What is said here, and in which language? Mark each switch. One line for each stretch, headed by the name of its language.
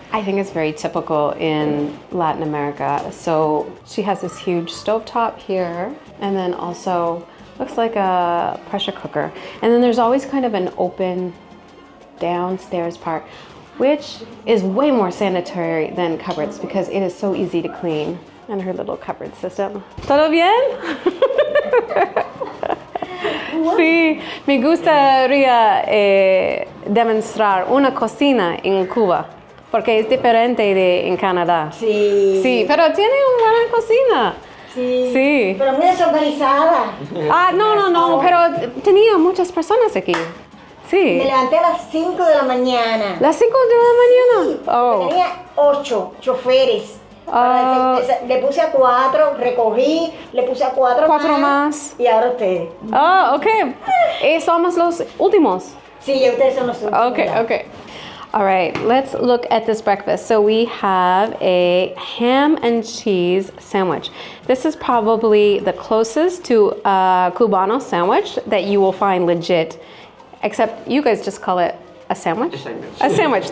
English: I think it's very typical in Latin America. So she has this huge stovetop here, and then also looks like a pressure cooker. And then there's always kind of an open downstairs part, which is way more sanitary than cupboards because it is so easy to clean. And her little cupboard system.
Spanish: ¿Todo bien? Sí, me gustaría demostrar una cocina en Cuba, porque es diferente de en Canadá. Sí. Sí, pero tiene una buena cocina. Sí. Sí. Pero muy desorganizada. No, pero tenía muchas personas aquí. Sí. Me levanté a las 5 de la mañana. ¿Las 5 de la mañana? Sí. Oh. Tenía 8 choferes. Le puse a 4, recogí, le puse a 4 más. Y ahora ustedes. Oh, okay. Somos los últimos. Sí, ustedes son los últimos. Okay.
English: All right, let's look at this breakfast. So we have a ham and cheese sandwich. This is probably the closest to a Cubano sandwich that you will find legit, except you guys just call it a sandwich? A sandwich.